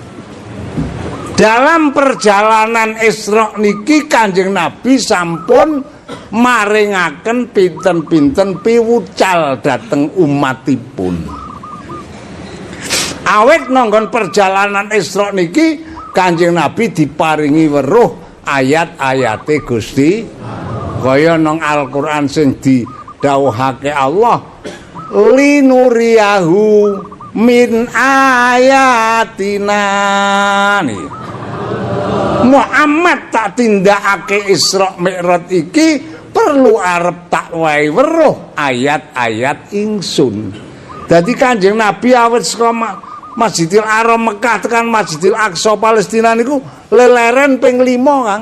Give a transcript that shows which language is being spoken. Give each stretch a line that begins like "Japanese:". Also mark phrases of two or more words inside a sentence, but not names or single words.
Indonesian: Dalam perjalanan
Javanese: Isra niki Kanjeng Nabi sampun maringaken pinten-pinten piwucal dhateng umatipun. Awit nanggon perjalanan Isra niki Kanjeng Nabi diparingi weruh ayat-ayate Gusti kaya nang Al-Qur'an sing didhawuhake Allah
Arabic: لنريه من آياتنا
Javanese: nih. Muhammad tak tindakake Isra Mi'raj iki perlu arep tak wae weruh ayat-ayat ingsun. Dadi Kanjeng Nabi awit saka Masjidil Haram Mekah tekan Masjidil Aqsa Palestina niku leleren ping 5, Kang.